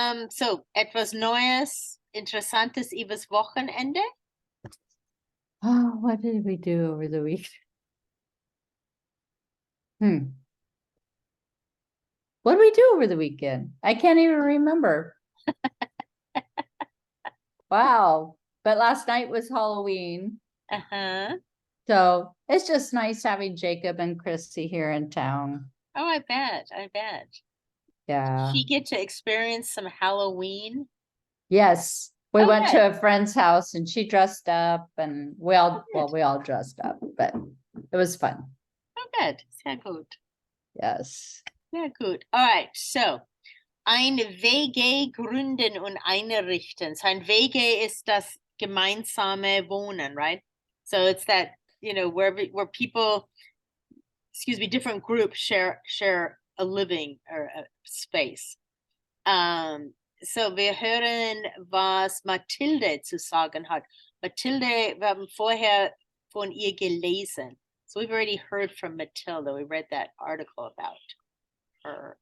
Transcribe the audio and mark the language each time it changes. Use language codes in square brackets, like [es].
[de] So etwas Neues, Interessantes übers Wochenende. [en] Oh, what did we do over the week? Hmm. What did we do over the weekend? I can't even remember. Wow. But last night was Halloween. Uh-huh. So it's just nice having Jacob and Chrissy here in town. Oh, I bet. I bet. Yeah. She get to experience some Halloween. Yes. We Oh, went good. to a friend's house and she dressed up and we all dressed up, but it was fun. Oh, good. [de] Sehr gut. [en] Yes. [de] Sehr gut. [en] All right. [de] So, eine WG gründen und einrichten. So ein WG ist das gemeinsame Wohnen, right? [en] So it's that, where people, excuse me, different groups share a living or a space. [de] So wir hören, was Mathilde zu sagen hat. Mathilde, wir haben vorher von ihr gelesen. [en] So we've already heard from Matilda. We read that article about her.